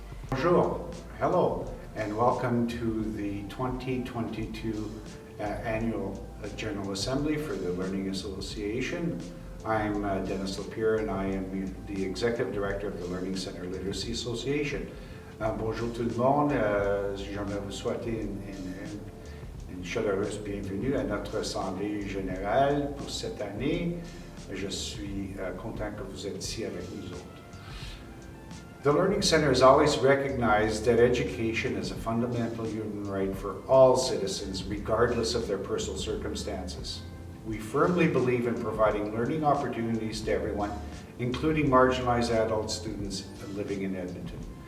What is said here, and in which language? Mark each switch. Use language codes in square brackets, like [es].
[fr] Bonjour, [en] hello. and welcome to the 2022 Annual General Assembly for the Learning Association. I'm Dennis Lapierre and I am the Executive Director of the Learning Center Literacy Association. [fr] Bonjour tout le monde, j'aimerais vous souhaiter une chaleureuse bienvenue à notre Assemblée générale pour cette année. Je suis content que vous êtes ici avec nous autres. [en] The Learning Center has always recognized that education is a fundamental human right for all citizens, regardless of their personal circumstances. We firmly believe in providing learning opportunities to everyone, including marginalized adult students living in Edmonton.